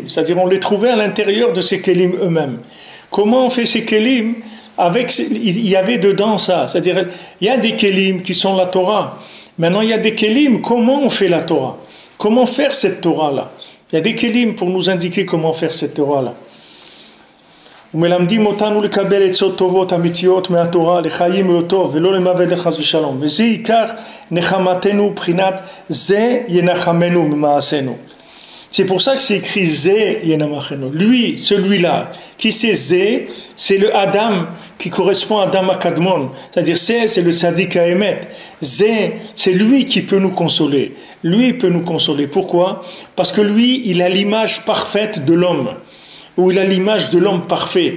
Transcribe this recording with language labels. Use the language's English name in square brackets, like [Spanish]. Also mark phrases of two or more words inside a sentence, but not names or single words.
[French] C'est-à-dire on les trouvait à l'intérieur de ces kelim eux-mêmes. Comment on fait ces kelim il y avait dedans ça. C'est-à-dire il y a des kelim qui sont la Torah. Maintenant il y a des kelim, comment on fait la Torah? Comment faire cette Torah-là? Il y a des kelim pour nous indiquer comment faire cette Torah-là. [Hebrew] ומלמדים אותנו לקבל עצות טובות אמיתיות מהתורה לחיים ולטוב ולא למוות לחס ושלום, וזה עיקר נחמתנו בחינת זה ינחמנו ממעשינו. [French] C'est pour ça que c'est écrit [Hebrew] זה ינחמנו. [French] Lui, celui-là qui c'est זה, c'est le Adam qui correspond à [Hebrew] אדם הקדמון, [French] c'est-à-dire c'est le [Hebrew] צדיק האמת. [French] C'est lui qui peut nous consoler. Lui peut nous consoler. Pourquoi? Parce que lui, il a l'image parfaite de l'homme, où il a l'image de l'homme parfait.